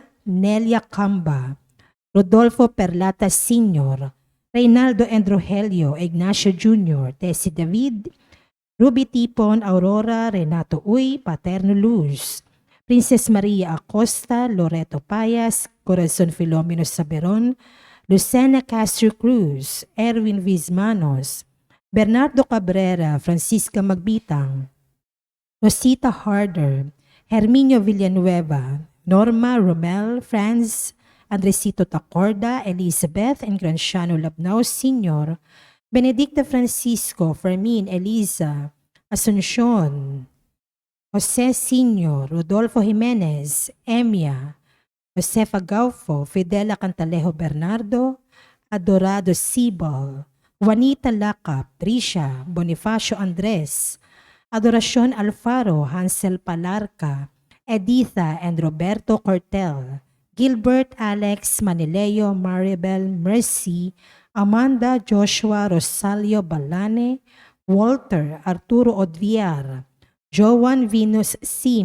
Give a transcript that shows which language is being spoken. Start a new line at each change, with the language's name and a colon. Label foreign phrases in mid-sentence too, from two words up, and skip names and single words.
English: Nelia Camba, Rodolfo Perlata Sr., Reynaldo and Rogelio, Ignacio Jr., Tessie David, Ruby Tipon, Aurora, Renato Uy, Paterno Luz, Princess Maria Acosta, Loreto Payas, Corazon Filomeno Saberon, Lucena Castro Cruz, Erwin Vizmanos, Bernardo Cabrera, Francisca Magbitang, Rosita Harder, Herminio Villanueva, Norma Romel, Franz, Andresito Tacorda, Elizabeth and Granciano Labnao Sr., Benedicta Francisco, Fermin Eliza, Asuncion, Jose Sr., Rodolfo Jimenez, Emia, Josefa Gaufo, Fidela Cantalejo Bernardo, Adorado Sibal, Juanita Lacap, Trisha, Bonifacio Andres, Adoracion Alfaro, Hansel Palarca, Editha and Roberto Cortel, Gilbert Alex Manileo, Maribel Mercy, Amanda Joshua Rosalio Balane, Walter Arturo Odviar, Joan Venus C.